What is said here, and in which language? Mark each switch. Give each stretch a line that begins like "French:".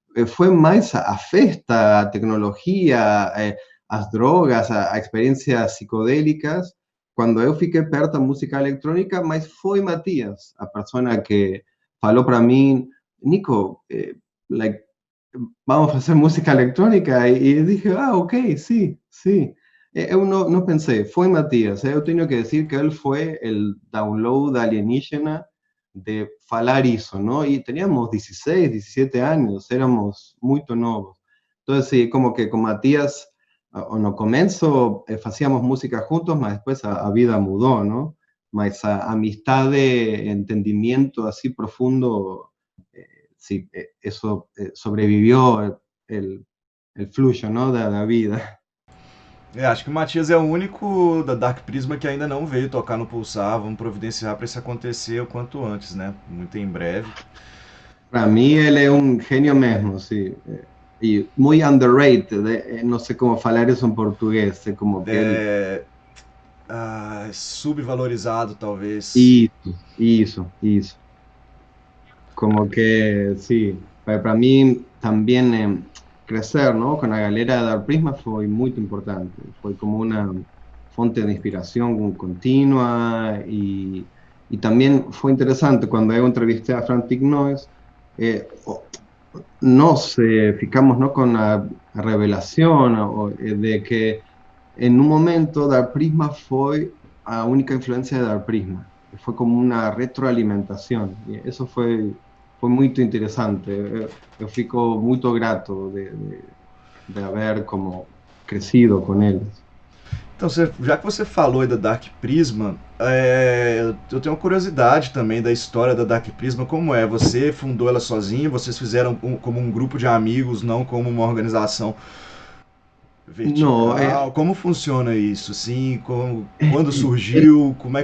Portuguese: fue más a festa, a tecnología, as drogas, a experiencias psicodélicas, quando eu fiquei perto da música eletrônica, mas foi Matias, a persona que falou para mim, Nico, like, vamos a fazer música eletrônica, e dije, ok, sim, sim. Eu não pensei, foi Matias, eu tenho que dizer que ele foi o download alienígena de falar isso, ¿no?
Spanish: Y teníamos 16, 17 años, éramos muy novos. Entonces, sí, como que con Matías, no comienzo, hacíamos música juntos, mas después a vida mudó, ¿no? Mas a amistad de entendimiento así profundo, sí, eso sobrevivió el flujo, ¿no? De la vida.
Portuguese: É, acho que o Matias é o único da Dark Prisma que ainda não veio tocar no Pulsar. Vamos providenciar para isso acontecer o quanto antes, né? Muito em breve.
Spanish: Para mí él es un genio mismo, sí. Y muy underrated, no sé cómo falar eso en portugués, como que él...
Portuguese: É, subvalorizado, talvez. Isso.
Spanish: Como que, sí, para mí también crecer, ¿no? Con la galera de Dar Prisma fue muy importante. Fue como una fuente de inspiración continua y también fue interesante cuando yo entrevisté a Frantic Noise, nos ficamos, ¿no? Con la revelación de que en un momento Dar Prisma fue a única influencia de Dar Prisma. Fue como una retroalimentación. Y eso fue muy interesante. Yo fico muy grato de haber como crecido con ellos.
Portuguese: Então, já que você falou aí da Dark Prisma, eu tenho uma curiosidade também da história da Dark Prisma. Como é? Você fundou ela sozinho? Vocês fizeram como um grupo de amigos, não como uma organização
Spanish: No,
Portuguese: vertical? Como funciona isso? Assim, quando surgiu?